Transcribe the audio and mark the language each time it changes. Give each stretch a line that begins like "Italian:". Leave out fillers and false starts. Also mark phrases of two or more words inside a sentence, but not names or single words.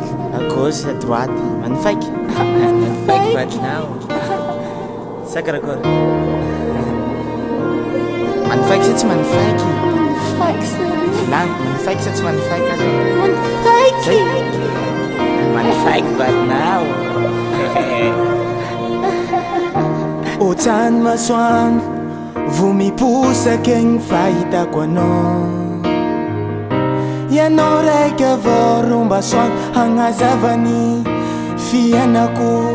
French: À gauche, à droite, magnifique. Magnifique maintenant. Sacre-cœur. Magnifique, c'est magnifique. Magnifique, chérie. Là, magnifique, c'est magnifique. Magnifique. Magnifique maintenant.
Malagasy: Ohatrany masoandro vo miposaka igny fahitako anao. Ianao raika avao romba soandro hagnazavany fiainako.